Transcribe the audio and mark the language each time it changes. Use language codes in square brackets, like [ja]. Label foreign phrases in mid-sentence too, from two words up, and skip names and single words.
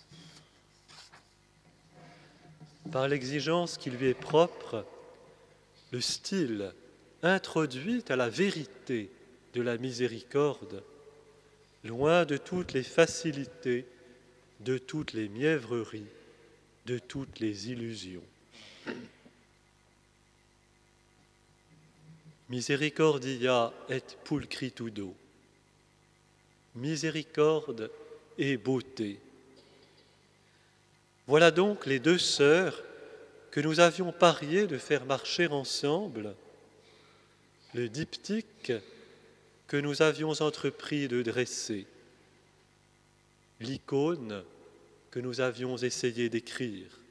[fr] Par l'exigence qui lui est propre, le style introduit à la vérité de la miséricorde, loin de toutes les facilités, de toutes les mièvreries, de toutes les illusions. [la] Misericordia et pulchritudo. [fr] Miséricorde et beauté. Voilà donc les deux sœurs que nous avions parié de faire marcher ensemble, le diptyque que nous avions entrepris de dresser, l'icône que nous avions essayé d'écrire.